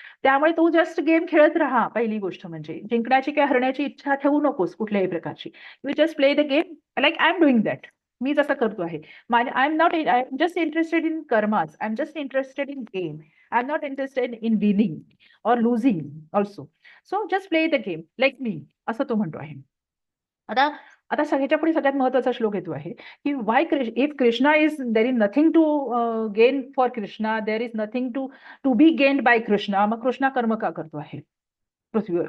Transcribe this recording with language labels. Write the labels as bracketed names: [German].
[Marathi] त्यामुळे तू just game खेळत राहा. पहिली गोष्ट म्हणजे जिंकण्याची किंवा हरण्याची इच्छा ठेवू नकोस कुठल्याही प्रकारची. [English] You just play the game like I am doing that. [Marathi] मी जसं करतो आहे. [English] I am just interested in karmas, I am just interested in game. I am not interested in winning or losing also. So just play the game like me, [Marathi] असं तो म्हणतो आहे. आता आता ह्याच्या पुढे सगळ्यात महत्वाचा श्लोक येतो आहे की [English] why if Krishna is there is nothing to gain for Krishna, there is nothing to to be gained by Krishna, [Marathi] मग कृष्णा कर्म का करतो आहे पृथ्वीवर?